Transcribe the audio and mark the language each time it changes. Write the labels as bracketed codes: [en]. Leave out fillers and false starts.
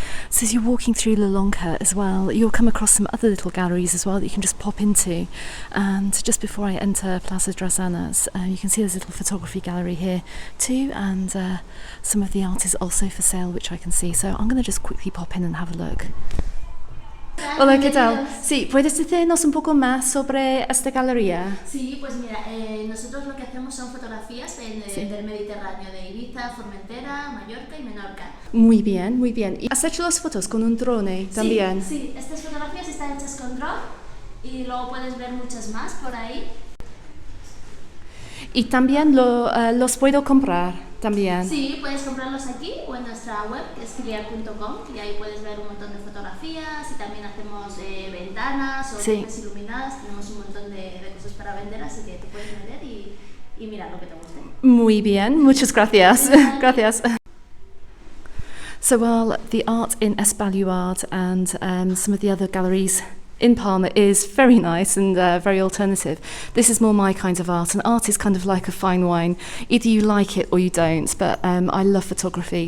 [en] So as you're walking through La Lonca as well, you'll come across some other little galleries as well that you can just pop into. And just before I enter Plaza Drazanas, you can see there's a little photography gallery here too, and some of the art is also for sale, which I can see. So I'm going to just quickly pop in and have a look. [es] Hola, ¿qué tal? Sí, ¿puedes decirnos un poco más sobre esta galería? Sí, pues mira, nosotros lo que hacemos son fotografías del Mediterráneo, de Ibiza, Formentera, Mallorca y Menorca. Muy bien, muy bien. ¿Y has hecho las fotos con un drone también? Sí, sí, estas fotografías están hechas con drone y luego puedes ver muchas más por ahí. Y también los puedo comprar también. Sí, puedes comprarlos aquí o en nuestra web, que es Kiliart.com, y ahí puedes ver un montón de fotografías, y también hacemos ventanas o luces iluminadas. Tenemos un montón de cosas para vender, así que te puedes vender y mirar lo que te guste. Muy bien, muchas gracias. Gracias. [en] So while the art in Baluard and some of the other galleries in Palma is very nice and very alternative. This is more my kind of art, and art is kind of like a fine wine. Either you like it or you don't, but I love photography.